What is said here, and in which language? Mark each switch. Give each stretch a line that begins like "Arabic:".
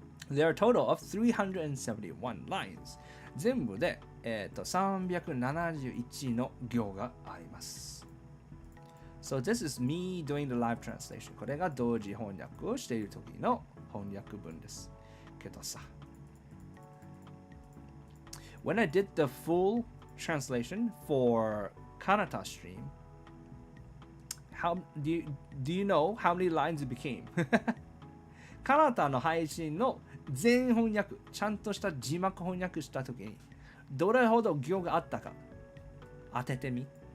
English: There are a total of 371 lines.
Japanese: 全部で、371の行があります。
English: So this is me doing the live translation.
Japanese: これが同時翻訳をしている時の翻訳文です。けどさ。
English: When I did the full translation for Kanata stream, do you know how many lines it became?
Japanese: カナタの配信の全翻訳、ちゃんとした字幕翻訳したときに、どれほど行があったか当ててみ。